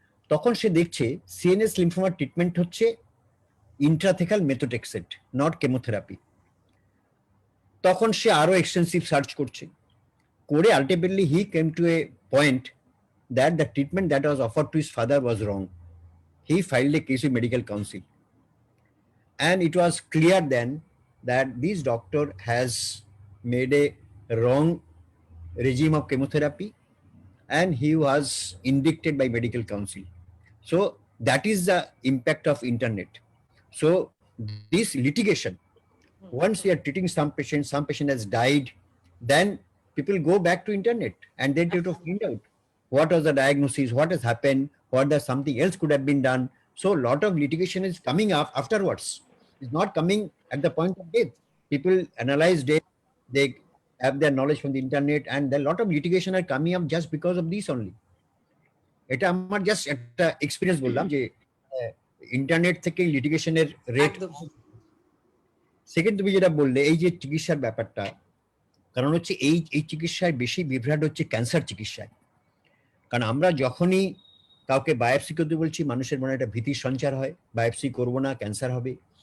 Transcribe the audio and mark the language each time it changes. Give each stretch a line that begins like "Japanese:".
Bangla: তখন সে দেখছে CNS লিম্ফোমার treatment হচ্ছে ইন্ট্রাথেকাল মেথোট্রেক্সেট, নট কেমোথেরাপি। তখন সে আরো এক্সটেন্সিভ সার্চ করছে, করে ultimately he came to A point
English: that the treatment that was offered to his father was wrong. He filed a case with medical council, and it was clear then that this doctor has made a wrong regime of chemotherapy and he was indicted by medical council. So that is the impact of internet. So this litigation, once we are treating some patient has died, then people go back to internet and they try to find out what was the diagnosis, what has happened, what does something else could have been done. So a lot of litigation is coming up afterwards. It's not coming at the point of death. People analyze death, they have their knowledge from the internet, and a lot of litigation are coming up just because of this only.
Bangla: এটা আমার just একটা experience বললাম যে internet থেকে লিটিগেশনের rate. Second, তুমি যেটা বললে এই যে চিকিৎসার ব্যাপারটা, কারণ হচ্ছে এই চিকিৎসায় বেশি বিভ্রাট হচ্ছে ক্যান্সার চিকিৎসায়। কারণ আমরা যখনই কাউকে বায়োপসি করতে বলছি, মানুষের মনে একটা ভীতির সঞ্চার হয়, বায়োপসি করবো না, ক্যান্সার হবে।